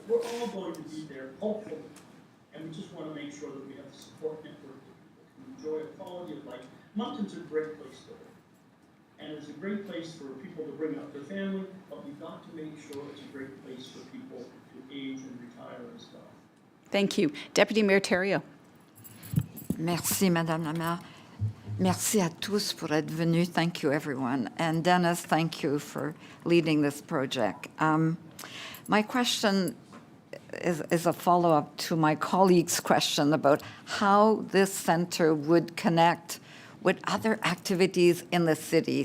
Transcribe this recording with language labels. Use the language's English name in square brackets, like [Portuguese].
[English] We're all going to be there, hopefully. And we just want to make sure that we have the support network that people can enjoy a quality of life. Moncton's a great place to live. And it's a great place for people to bring up their family, but we've got to make sure it's a great place for people to age and retire as well. Thank you. Deputy Mayor Terrio. [French] Merci, Madame la Maire. Merci à tous pour être venus. [English] Thank you, everyone. And Dennis, thank you for leading this project. My question is a follow-up to my colleague's question about how this center would connect with other activities in the city.